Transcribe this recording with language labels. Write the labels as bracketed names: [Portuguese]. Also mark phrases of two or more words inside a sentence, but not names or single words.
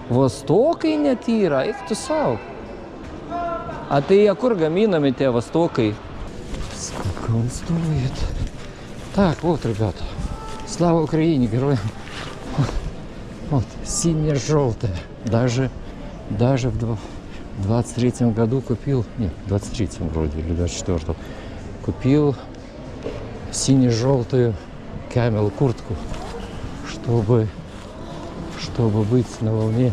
[Lithuanian] Vostokai net yra, eik tu sau. А tai kur gaminami [Russian] те востоки? Сколько он стоит? Так, вот, ребята. Слава Украине, героям. Вот, сине-желтое. Даже в 23-м году купил, нет, в 23-м вроде, или 24-м, купил сине-желтую Camel куртку, чтобы быть на волне.